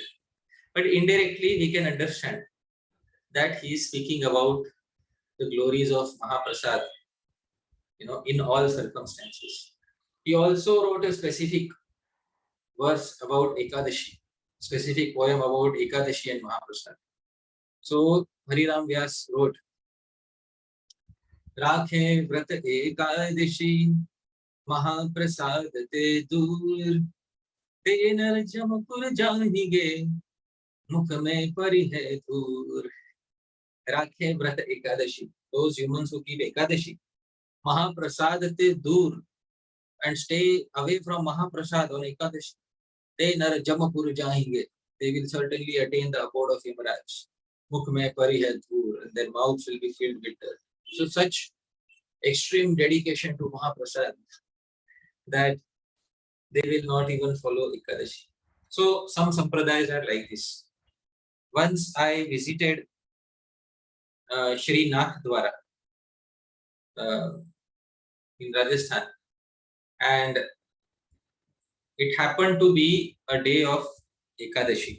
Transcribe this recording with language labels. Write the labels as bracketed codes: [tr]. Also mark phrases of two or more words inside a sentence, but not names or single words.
[en] But indirectly, we can understand that he is speaking about the glories of Maha-prasad, in all circumstances. He also wrote a specific verse about Ekadashi, specific poem about Ekadashi and Maha-prasad. So Hariram Vyas wrote, [bra] राखे व्रत एकादशी महा-प्रसाद ते दूर ते नर जमपुर जानिगे मुख में परिहे धूर. राखे व्रत एकादशी, [en] those humans who keep Ekadashi, [bra] महा-प्रसाद ते दूर, [en] and stay away from Maha-prasad on Ekadashi, they [bra] नर जमपुर जाहिंगे, [en] they will certainly attain the abode of Yamaraj. [bra] मुख में परिहे धूर, [en] and their mouths will be filled with dirt. So such extreme dedication to Maha-prasad that they will not even follow Ekadashi. So some sampradayas are like this. Once I visited Shri Nathdwara in Rajasthan, and it happened to be a day of Ekadashi.